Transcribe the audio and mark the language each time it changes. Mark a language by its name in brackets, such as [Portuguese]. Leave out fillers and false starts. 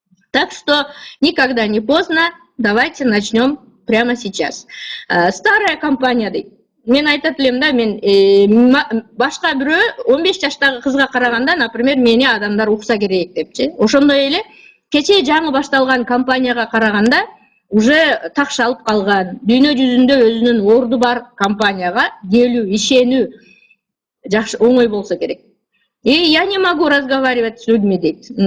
[Russian] Так что никогда не поздно, давайте начнем прямо сейчас. Старая компания дейт. [Kyrgyz] Мен айтат элем да, мен башка бирөө 15 жаштагы кызга караганда, например, мени адамдар укса керек депчи. Ошондой эле кечээ жаңы башталган компанияга караганда уже такшалып калган, дүйнө жүзүндө өзүнүн орду бар компанияга келүү, ишенүү жакшы оңой болсо керек. [Russian] И я не могу разговаривать с людьми дейт.